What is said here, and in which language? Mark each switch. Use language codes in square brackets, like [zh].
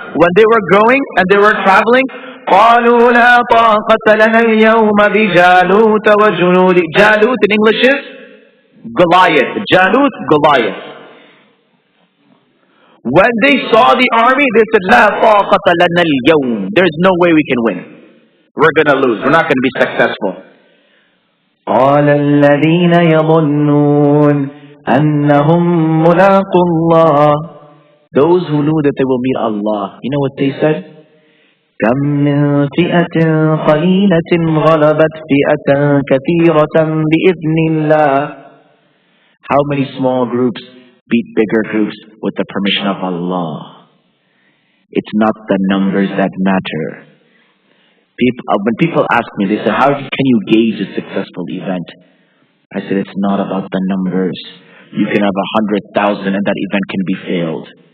[en] When they were going and they were traveling, [ar] قَالُوا لَا طَاقَةَ لَنَا الْيَوْمَ بِجَالُوتَ وَجُنُودِ. [en] Jalut in English is Goliath. Jalut, Goliath. When they saw the army, they said, [ar] لَا طَاقَةَ لَنَا الْيَوْمَ. [en] There's no way we can win. We're going to lose. We're not going to be successful. [ar] قَالَ الَّذِينَ يَظُنُّونَ أنهم ملاقوا الله. [en] Those who knew that they will meet Allah, you know what they said? [ar] كم من فئة قليلة غلبت فئة كثيرة بإذن الله. [en] How many small groups beat bigger groups with the permission of Allah? It's not the numbers that matter. When people ask me, they say, how can you gauge a successful event? I said, it's not about the numbers. You can have 100,000 and that event can be failed.